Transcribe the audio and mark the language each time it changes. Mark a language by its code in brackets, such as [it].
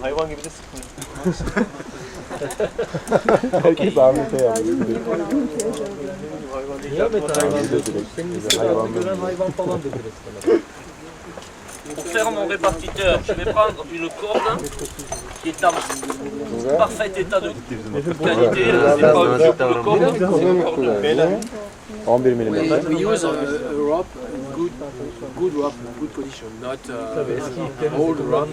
[tr] Hayvan gibi de sıkmıyor. Herkes Ahmet'e yapıyor. niye Ahmet hayvan diyorsun? Senin ismini gören hayvan falan dedi resmen. [fr] Pour faire mon répartiteur, je vais prendre une corde qui est en parfait état de qualité. C'est pas une simple corde, c'est une corde. 11 mm. [en] we use a rope, good rope, good condition, not old rope.